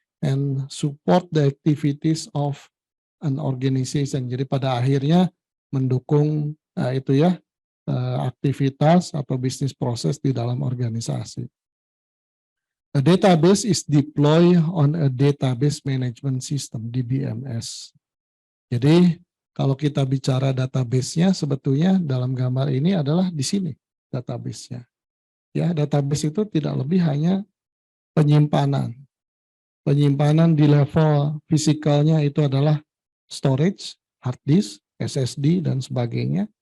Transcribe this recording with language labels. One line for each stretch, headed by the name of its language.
English: And support the activities of an organization.
Indonesian: Jadi pada akhirnya mendukung itu ya, aktivitas atau bisnis proses di dalam organisasi.
English: A database is deployed on a database management system, DBMS.
Indonesian: Jadi kalau kita bicara database-nya, sebetulnya dalam gambar ini adalah di sini database-nya. Ya, database itu tidak lebih hanya penyimpanan. Penyimpanan di level fisikalnya itu adalah storage, hard disk, SSD dan sebagainya.